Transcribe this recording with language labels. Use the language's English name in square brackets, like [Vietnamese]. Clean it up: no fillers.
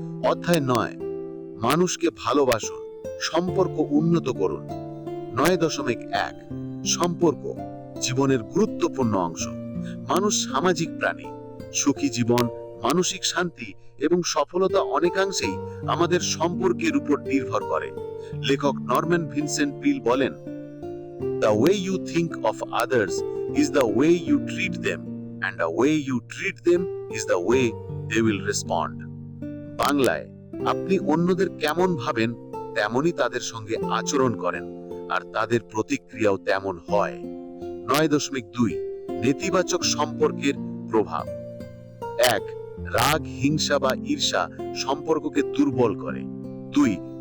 [Bangla] অধ্যায় 9 মানুষকে ভালোবাসুন, সম্পর্ক উন্নত করুন। 9.1 সম্পর্ক জীবনের গুরুত্বপূর্ণ অংশ। মানুষ সামাজিক প্রাণী। সুখী জীবন মানসিক শান্তি এবং সফলতা অনেকাংশেই আমাদের সম্পর্কের উপর নির্ভর করে। লেখক নরম্যান ভিনসেন্ট পিল বলেন, [English] "The way you think of others is the way you treat them, and the way you treat them is the way they will respond." [Bangla] বাংলায়, আপনি অন্যদের কেমন ভাবেন তেমনই তাদের সঙ্গে আচরণ করেন, আর তাদের প্রতিক্রিয়াও তেমন হয়। 9.2 নেতিবাচক সম্পর্কের প্রভাব। 1. রাগ, হিংসা বা ঈর্ষা সম্পর্ককে দুর্বল করে। 2.